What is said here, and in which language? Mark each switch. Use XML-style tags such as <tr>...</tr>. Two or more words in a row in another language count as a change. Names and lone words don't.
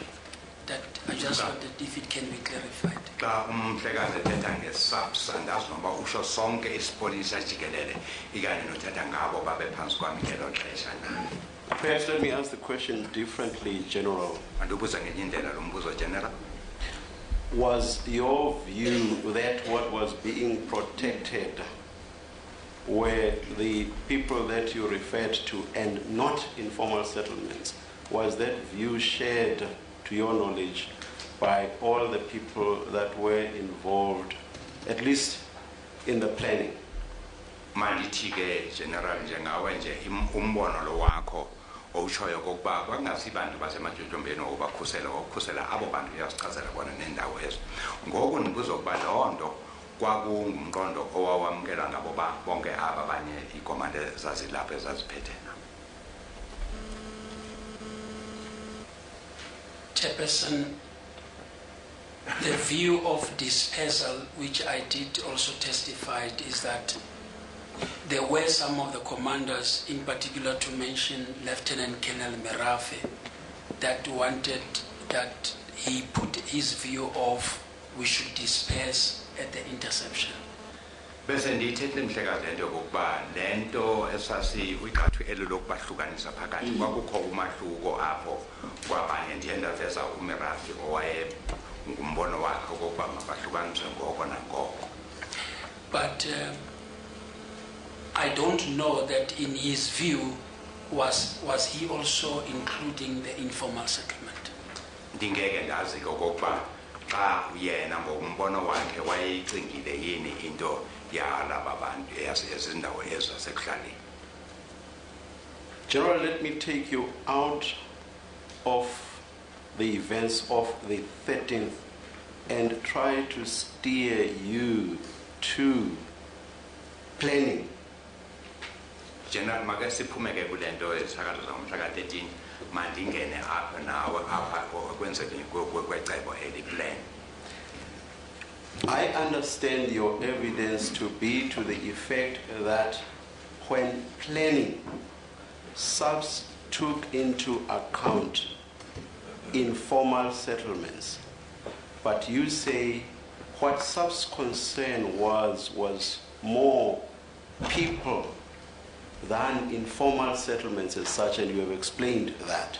<en>That I just wondered if it can be clarified.</en> <xh>Umhlekazi ethetha nge-SABC andazi noba usho sonke isipolisa jikelele ikanye nothetha ngabo babephansi kwami ngelo xesha na.</xh> <en>Perhaps let me ask the question differently, General.</en> <xh>Andibuza ngenye indlela lo mbuzo, General.</xh> <en>Was your view that what was being protected were the people that you referred to and not informal settlements? Was that view shared, to your knowledge, by all the people that were involved, at least in the planning?</en> <xh>Mandithi ke General njengawe nje umbono lo wakho owushoyo kokuba kwangasibantu basematyotyombeni ukukhusela abo bantu uyasichazela bona nendawo ezo. Ngoku ndibuza ukuba loo nto kwakungumqondo owawamkela ngabo bonke aba abanye iikomande zazilapha ezaziphethe na.</xh> <en>Chairperson, the view of dispersal, which I did also testify, is that there were some of the commanders, in particular to mention Lieutenant Colonel Merafe, that wanted that he put his view of we should disperse at the interception.</en> <xh>Bese ndithethe mhlekazi lento yokuba lento esasi kwiqathu eli lokubahlukanisa phakathi kwakukho umahluko apho kwabanye ndiye ndaveza uMerafi owaye ngumbono wakhe okokuba mabahlukaniswe ngoko nangoko.</xh> <en>But I don't know that in his view was he also including the informal settlement.</en> <xh>Ndingeke ndazi okokuba xa yena ngombono wakhe wayeyicingile yini into yalaba bantu ezindawo ezo zasekuhlaleni.</xh> <en>General, let me take you out of the events of the 13th and try to steer you to planning</en> <xh>General make siphumeke kule nto esakalo zamhla ka-13 mandingene apha nawe apha kwenzeke kwecebo eli-plan.</xh> <en>I understand your evidence to be to the effect that when planning, SABC took into account informal settlements, but you say what SABC's concern was more people than informal settlements as such, and you have explained that.</en>